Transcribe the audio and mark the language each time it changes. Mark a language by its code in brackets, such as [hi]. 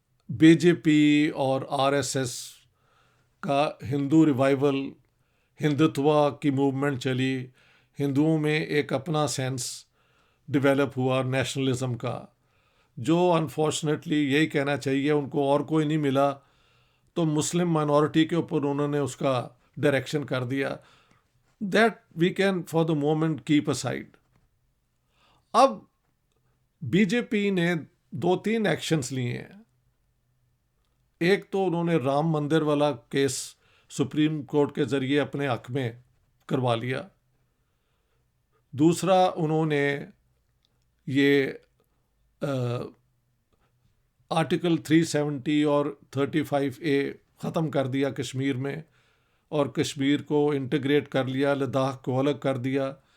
[ur] B J پی اور R S S کا ہندو revival, Hindutva کی موومنٹ چلی, ہندوؤں میں ایک اپنا سینس ڈیولپ ہوا نیشنلزم کا, جو انفارچونیٹلی یہی کہنا چاہیے ان کو اور کوئی نہیں ملا, تو مسلم مائنورٹی کے اوپر انہوں نے اس کا ڈائریکشن کر دیا. [en] That we can for the moment keep aside. [ur] اب بی جے پی نے 2-3 ایکشنز لیے ہیں. ایک تو انہوں نے رام مندر والا کیس سپریم کورٹ کے ذریعے اپنے حق میں کروا لیا. دوسرا انہوں نے یہ آرٹیکل 370 اور 35A ختم کر دیا کشمیر میں, اور کشمیر کو انٹیگریٹ کر لیا, لداخ کو الگ کر دیا.